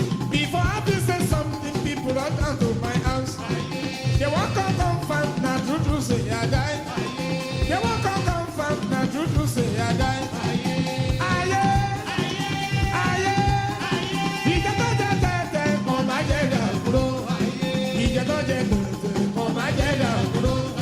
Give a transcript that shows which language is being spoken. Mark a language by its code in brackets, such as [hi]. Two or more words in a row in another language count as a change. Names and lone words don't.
[pcm] Before I fit say something, people run down to my house. They want come confirm, na true, true say I die. They want come confirm, na true, true say I die. [yo] Ayé, ayé, ìjẹ́ tó jẹ́ tẹ́tẹ́, mo máa jẹ́ dàgbúrò. Ìjẹ́ tó jẹ́ tẹ́tẹ́, mo máa jẹ́ dàgbúrò.